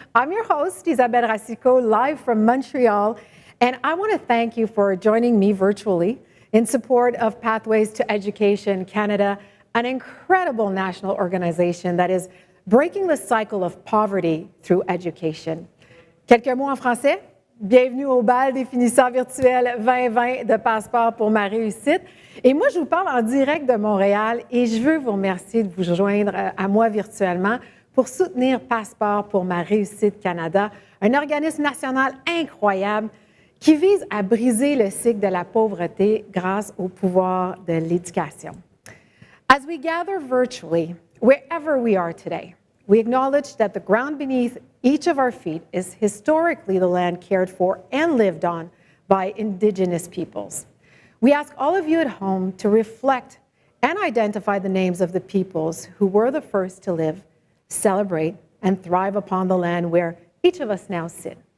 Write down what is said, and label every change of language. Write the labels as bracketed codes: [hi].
[en] I'm your host, Isabelle Racicot, live from Montreal, and I want to thank you for joining me virtually in support of Pathways to Education Canada, an incredible national organization that is breaking the cycle of poverty through education. [fr] Quelques mots en français. Bienvenue au bal des finissants virtuels 2020 de Passeport pour ma réussite. Et moi, je vous parle en direct de Montréal et je veux vous remercier de vous joindre à moi virtuellement pour soutenir Passeport pour ma réussite Canada, un organisme national incroyable qui vise à briser le cycle de la pauvreté grâce au pouvoir de l'éducation. [en] As we gather virtually, wherever we are today, we acknowledge that the ground beneath each of our feet is historically the land cared for and lived on by Indigenous peoples. We ask all of you at home to reflect and identify the names of the peoples who were the first to live, celebrate, and thrive upon the land where each of us now sit.